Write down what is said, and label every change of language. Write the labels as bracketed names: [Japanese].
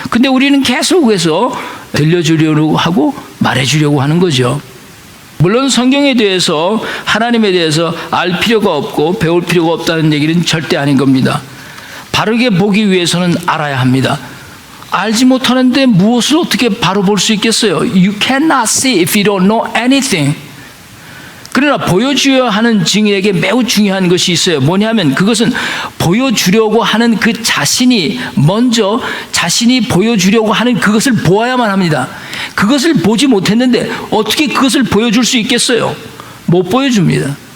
[Korean] 근데 우리는 계속해서 들려주려고 하고 말해주려고 하는 거죠. 물론 성경에 대해서, 하나님에 대해서 알 필요가 없고 배울 필요가 없다는 얘기는 절대 아닌 겁니다. 바르게 보기 위해서는 알아야 합니다. 알지 못하는데 무엇을 어떻게 바로 볼 수 있겠어요? [English] You cannot see if you don't know anything. [Korean] 그러나 보여줘야 하는 증인에게 매우 중요한 것이 있어요. 뭐냐면 그것은 보여주려고 하는 그 자신이 먼저 자신이 보여주려고 하는 그것을 보아야만 합니다. 그것을 보지 못했는데 어떻게 그것을 보여줄 수 있겠어요? 못 보여줍니다.